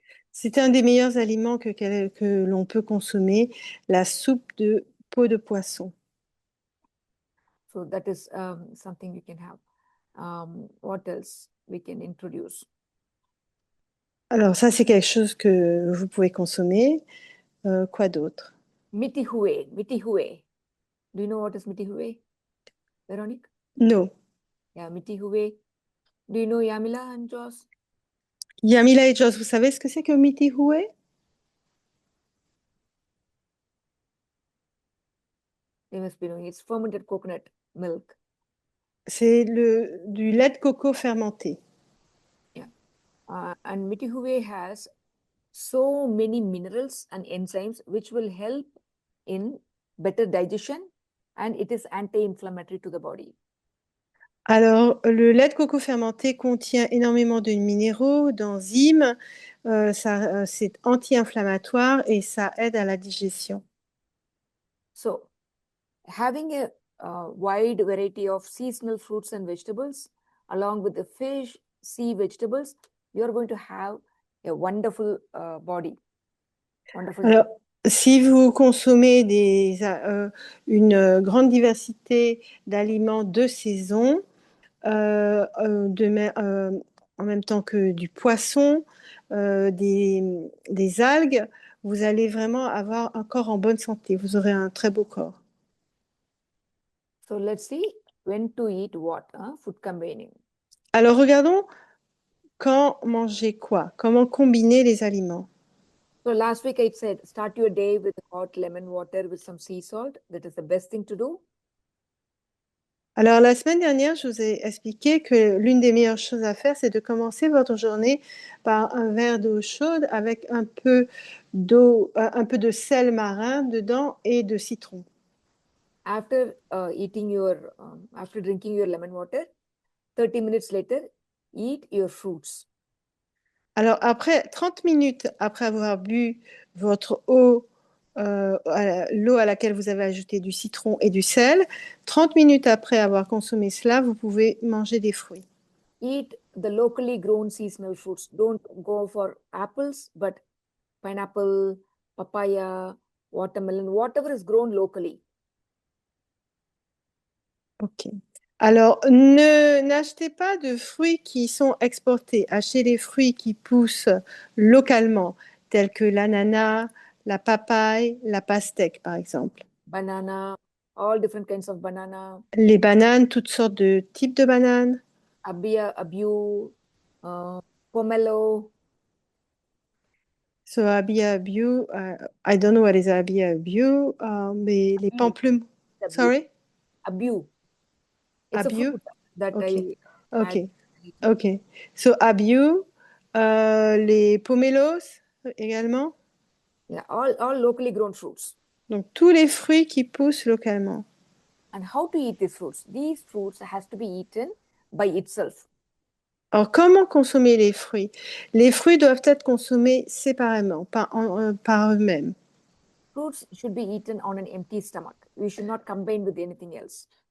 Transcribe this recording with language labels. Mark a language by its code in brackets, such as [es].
[fr] C'est un des meilleurs aliments que l'on peut consommer, la soupe de peau de poisson. [en] So that is something you can have. What else we can introduce? [fr] Alors ça, c'est quelque chose que vous pouvez consommer. Quoi d'autre? Mitihue. [en] Do you know what is mitihue, Veronique? [fr] Non. [en] Yeah, mitihue. Do you know Yamila and Joss? [fr] Yamila et Joss, vous savez ce que c'est que mitihue? [en] They must be knowing. It's fermented coconut milk. [fr] C'est du lait de coco fermenté. [en] Yeah. And mitihue has so many minerals and enzymes which will help in better digestion, and it is anti-inflammatory to the body. [fr] Alors, le lait de coco fermenté contient énormément de minéraux, d'enzymes. C'est anti-inflammatoire et ça aide à la digestion. [en] So, having a wide variety of seasonal fruits and vegetables, along with the fish, sea vegetables, you are going to have a wonderful body, wonderful [fr] Alors, [en] health. [fr] si vous consommez une grande diversité d'aliments de saison, euh, euh, de mê- euh, en même temps que du poisson, des algues, vous allez vraiment avoir un corps en bonne santé. Vous aurez un très beau corps. [en] So let's see when to eat what, food combining. [fr] Alors, regardons quand manger quoi, comment combiner les aliments. [en] So last week I said start your day with hot lemon water with some sea salt. That is the best thing to do. [fr] Alors, la semaine dernière, je vous ai expliqué que l'une des meilleures choses à faire, c'est de commencer votre journée par un verre d'eau chaude avec un peu de sel marin dedans et de citron. [en] After after drinking your lemon water, 30 minutes later, eat your fruits. [fr] Alors, après 30 minutes après avoir bu votre eau, l'eau à laquelle vous avez ajouté du citron et du sel, 30 minutes après avoir consommé cela, vous pouvez manger des fruits. [en] Eat the locally grown seasonal fruits. Don't go for apples, but pineapple, papaya, watermelon, whatever is grown locally. Ok. [fr] Alors, n'achetez pas de fruits qui sont exportés. Achetez des fruits qui poussent localement, tels que l'ananas, la papaye, la pastèque, par exemple. [en] Banana, all different kinds of banana, [fr] Les bananes, toutes sortes de types de bananes. [en] abiu, pomelo. So, abiabiu, I don't know what is abiabiu, [fr] mais les [en] Abiu, [fr] pamplemousses. [en] abiu, Sorry? abiu. It's a Abiu? fruit that Ok, I had ok, eaten. ok. [fr] So, abiu, les pomelos également. [en] Yeah, all locally grown fruits. [fr] Donc, tous les fruits qui poussent localement. [en] And how to eat these fruits? These fruits has to be eaten by itself. [fr] Alors, comment consommer les fruits? Les fruits doivent être consommés séparément, par eux-mêmes. [en] Fruits should be eaten on an empty stomach. We should not combine with anything else.